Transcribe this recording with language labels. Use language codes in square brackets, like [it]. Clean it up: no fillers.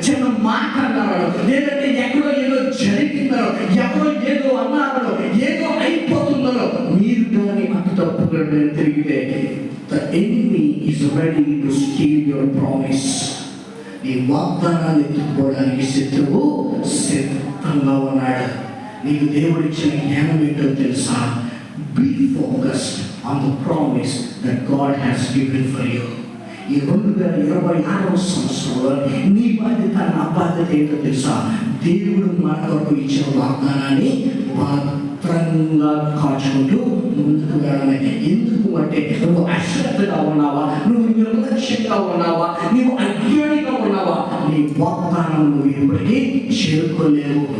[te] చిన్న మాట అన్నాడు, లేదంటే ఎక్కడో ఏదో జరిగిందనో, ఎవరో ఏదో అన్నారో, ఏదో అయిపోతుందనో మీరు కానీ అటు తప్పుగా తిరిగితే [en] the enemy is ready to steal your promise. [te] నీ వాగ్దానాన్ని ఎత్తుకోవడానికి శత్రువు సిద్ధంగా ఉన్నాడు. నీకు దేవుడిచ్చిన జ్ఞానం ఏంటో తెలుసా? [en] Be focused on the promise that God has given for you. [te] ఈ 2026వ సంవత్సరంలో నీ బాధ్యత, నా బాధ్యత ఏంటో తెలుసా? దేవుడు మన కొరకు ఇచ్చిన వాగ్దానాన్ని భద్రంగా కాచుకుంటూ ముందుకు వెళ్ళడమే. ఎందుకు అంటే నువ్వు అశ్రద్ధగా ఉన్నావా, నువ్వు నిర్లక్ష్యంగా ఉన్నావా, నువ్వు అజ్ఞానిగా ఉన్నావా, నీ వాగ్దానం నువ్వు ఎప్పటికీ చేరుకోలేవు.